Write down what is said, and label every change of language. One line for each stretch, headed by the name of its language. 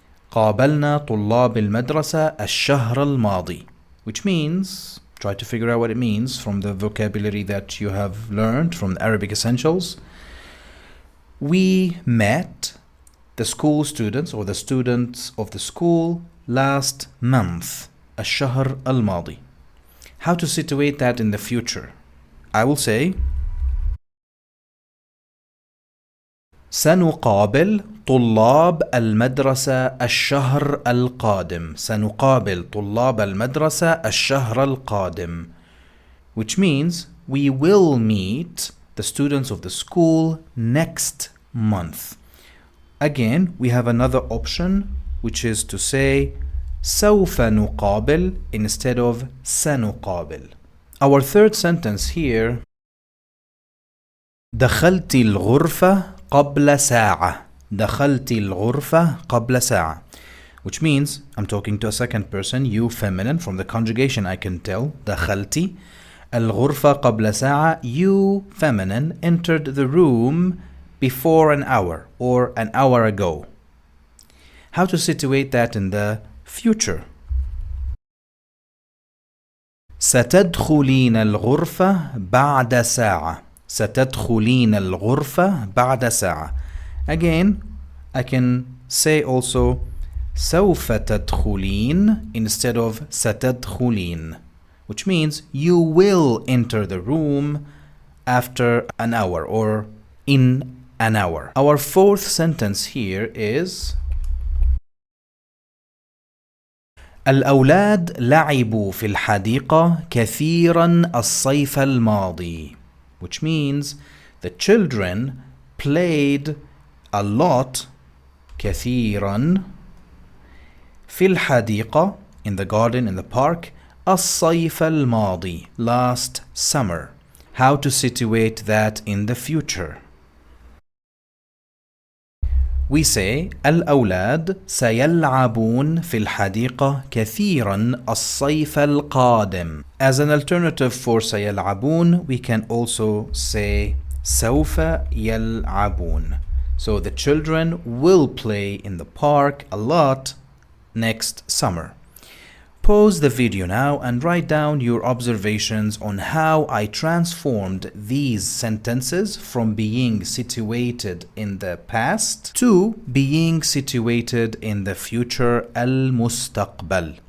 Arabic: قابلنا طلاب المدرسة الشهر الماضي,
English: which means, try to figure out what it means from the vocabulary that you have learned from the Arabic Essentials. We met the school students or the students of the school last month.
Arabic: الشهر الماضي.
English: How to situate that in the future? I will say
Arabic: سنقابل طلاب المدرسة الشهر القادم. سنقابل طلاب المدرسة الشهر القادم,
English: which means we will meet the students of the school next month. Again, we have another option, which is to say
Arabic: سوف نقابل
English: instead of سنقابل. Our third sentence here,
Arabic: دخلت الغرفة قبل ساعة. دخلت الغرفة قبل ساعة,
English: which means I'm talking to a second person, you feminine. From the conjugation I can tell.
Arabic: دخلتي الغرفة قبل ساعة,
English: you feminine entered the room before an hour or an hour ago. How to situate that in the future?
Arabic: ستدخلين الغرفة بعد ساعة. ستدخلين الغرفة بعد ساعة.
English: Again, I can say also
Arabic: سوف تدخلين
English: instead of ستدخلين, which means you will enter the room after an hour or in an hour. Our fourth sentence here is
Arabic: الأولاد لعبوا في الحديقة كثيرا الصيف الماضي,
English: which means the children played a lot كثيرا في الحديقة in the garden, in the park,
Arabic: الصيف الماضي,
English: last summer. How to situate that in the future? we say
Arabic: الأولاد سيلعبون في الحديقة كثيرا الصيف القادم.
English: As an alternative for سيلعبون, we can also say
Arabic: سوف يلعبون.
English: So the children will play in the park a lot next summer. Pause the video now and write down your observations on how I transformed these sentences from being situated in the past to being situated in the future
Arabic: المستقبل.